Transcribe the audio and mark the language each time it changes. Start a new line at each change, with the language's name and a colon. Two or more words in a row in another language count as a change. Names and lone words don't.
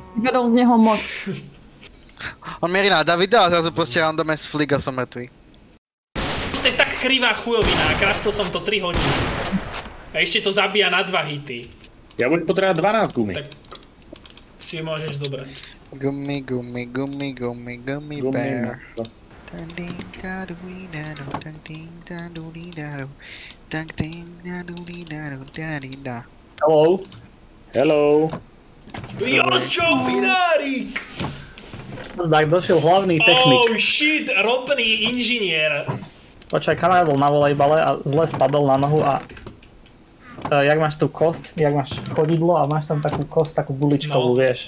Slovak: Vedol z neho moc. On mierí na Davida a zrazu proste
English: random ass flick
Slovak: a som mŕtvý. To je tak krivá chujovina, kraftil som to 3 hodiny. A ešte to zabíja na 2 hity. Ja budem potrebovať 12 gumy. Tak si môžeš zobrať.
English: Gummy bear.
Slovak: Hello. Hello. Josčo, Pinárik! Tak došiel hlavný technik.
English: Oh shit,
Slovak: ropný inžinier. Počkaj, kamarát bol na volejbale a zle spadol na nohu a jak máš tú kosť, jak máš chodidlo a máš tam takú kosť, takú guličkovú, vieš.